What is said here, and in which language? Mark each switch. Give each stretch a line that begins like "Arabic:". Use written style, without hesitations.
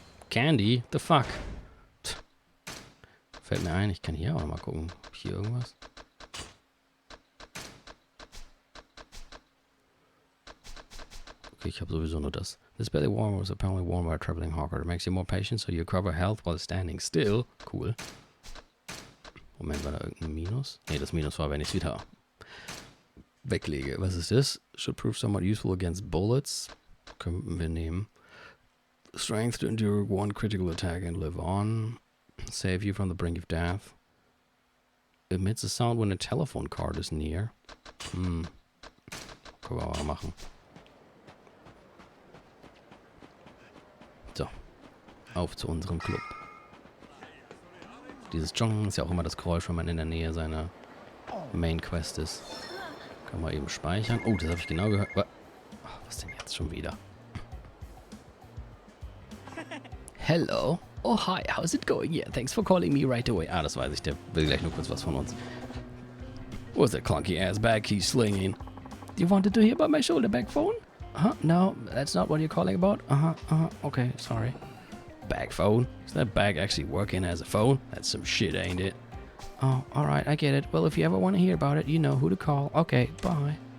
English: Candy? The fuck?
German: Fällt mir ein, ich kann hier auch mal gucken. Hier irgendwas? Okay, ich habe sowieso nur das.
English: This belly warmer was apparently worn by a traveling hawker. It makes you more patient, so you recover health while standing still.
German: Cool. Moment, war da irgendein Minus? Ne, das Minus war, wenn ich es wieder weglege. Was ist das?
English: Should prove somewhat useful against bullets.
German: Können wir nehmen.
English: Strength to endure one critical attack and live on. Save you from the brink of death. Emits a sound when a telephone card is near.
German: Können wir aber machen. So. Auf zu unserem Club. Dieses Jong ist ja auch immer das Geräusch, wenn man in der Nähe seiner Main Quest ist. Kann man eben speichern. Oh, das habe ich genau gehört. Was denn jetzt schon wieder?
English: Hello. Oh, hi. How's it going? Yeah, thanks for calling me right away.
German: Ah, das weiß ich. Der will gleich nur kurz was von uns.
English: What's that clunky ass bag he's slinging? You wanted to hear about my shoulder bag phone? No, that's not what you're calling about. Okay, sorry. Bag phone? Is that bag actually working as a phone? That's some shit, ain't it? Oh, alright, I get it. Well, if you ever want to hear about it, you know who to call. Okay, bye.